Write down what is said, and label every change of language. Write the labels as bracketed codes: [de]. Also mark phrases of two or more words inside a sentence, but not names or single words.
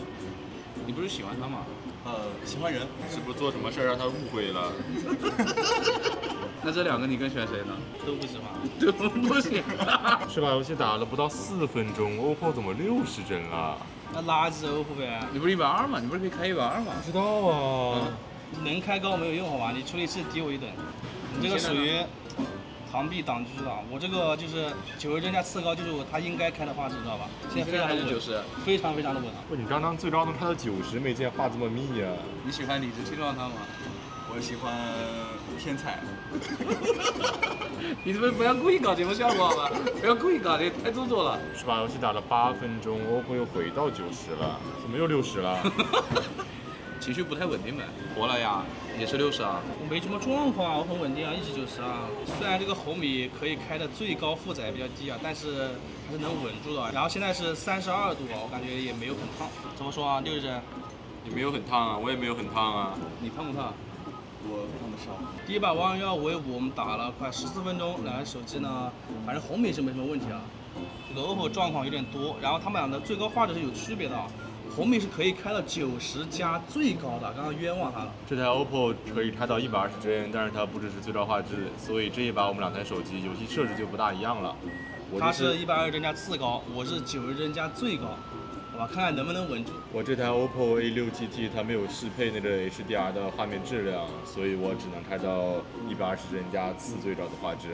[zh] 你不是喜歡他嗎？喜歡人。是不是做什麼事讓他誤會了？那這2個你更喜歡誰呢？都不喜歡。都不喜歡。這把遊戲打了不到4分鐘 ，OPPO 怎麼60幀了？那垃圾 OPPO 唄。你不是120嗎？你不是可以開120 嗎？不知道啊。能開高沒有用好吧？你處理器低我1等，你這個屬於螳臂擋車啊！我這個就是90幀加次高，就是它應該開的畫質，知道吧？現在非常的穩，非常的穩啊！不，你剛剛最高能開到90，沒見畫這麼密啊！你喜歡理直氣壯他嗎？我喜歡天才。你是不是不要故意搞節目效果好吧？不要故意搞，這太做作了。是把遊戲打了8分鐘 ，OPPO 又回到90了，怎麼又60了？情緒不太穩定唄，活了呀，也是60啊。我沒什麼狀況啊，我很穩定啊，一直90啊。雖然這個紅米可以開的最高負載比較低啊，但是還是能穩住的。然後現在是32度啊，我感覺也沒有很燙。怎麼說啊，60幀？你沒有很燙啊，我也沒有很燙啊。你燙不燙？我非常的燒。第一把王者榮耀我們打了快14分鐘，兩台手機呢，反正紅米是沒什麼問題啊。這個 OPPO 狀況有點多，然後他們倆的最高畫質是有區別的啊。紅米是可以開到90加最高的，剛剛冤枉他了。這台 OPPO 可以開到120幀，但是它不支持最高畫質，所以這一把我們2台手機遊戲設置就不大一樣了。它是120幀加次高，我是90幀加最高，好吧，看看能不能穩住。我這台 OPPO A6 GT 它沒有適配那個 HDR 的畫面質量，所以我只能開到120幀加次最高的畫質。